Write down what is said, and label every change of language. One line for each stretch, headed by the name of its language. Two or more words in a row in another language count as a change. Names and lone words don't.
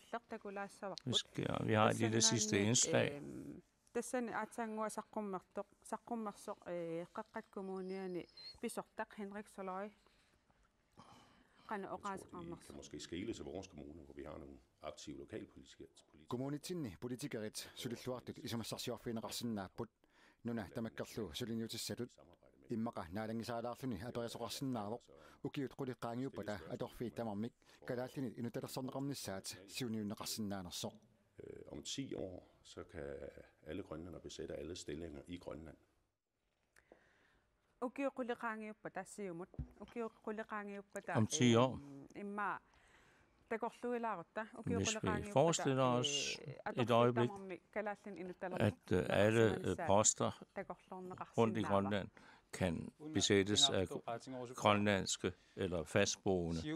Danish: Vi har et lille sidste indslag. Vi kan måske skele til vores kommune, hvor vi har nogle aktive lokalpolitikere.
Kalaallisut: Kommunitsinni politikerit sulilluartut isumassarsiorfiineqarsinnaaput nuna tamakkerlu suliniutissatut immaqa naalangisaalaarluni aperisoqarsinnaavoq ukiut quliqqaangiuppata atorfi tamarmik kalaallini inutalersorneqarnissaat siuniunneqarsinnaanersoq.
Danish: Om 10 år, så kan alle grønlændere besætte alle stillinger i Grønland. Om 10 år, hvis vi forestiller os et øjeblik, at alle poster rundt i Grønland kan besættes af grønlandske eller fastboende.